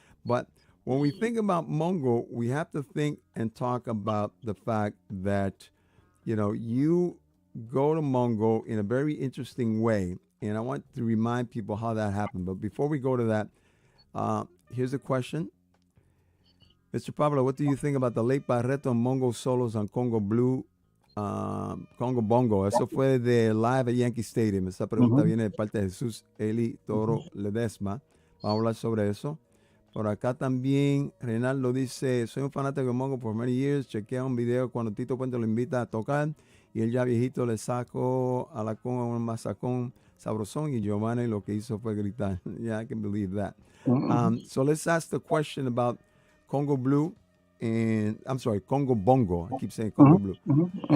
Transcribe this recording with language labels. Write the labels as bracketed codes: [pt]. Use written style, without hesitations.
[en] But when we think about Mongo, we have to think and talk about the fact that, you go to Mongo in a very interesting way. And I want to remind people how that happened. But before we go to that, here's a question. Mr. Pablo, what do you think about the late Barreto and Mongo solos on Congo Blue, Congo Bongo? [es] Eso fue de Live at Yankee Stadium. Esa pregunta viene de parte de Jesús Eli Toro Ledesma. Vamos a hablar sobre eso. Por acá también Reinaldo dice, soy un fanático de Mongo por [en] many years. [es] Chequea un video cuando Tito Puente lo invita a tocar y él ya viejito le sacó a la conga un masacón sabrosón y Giovanni lo que hizo fue gritar. [en] Yeah, I can believe that. So let's ask the question about Congo Blue and, I'm sorry, Congo Bongo. I keep saying Congo Blue.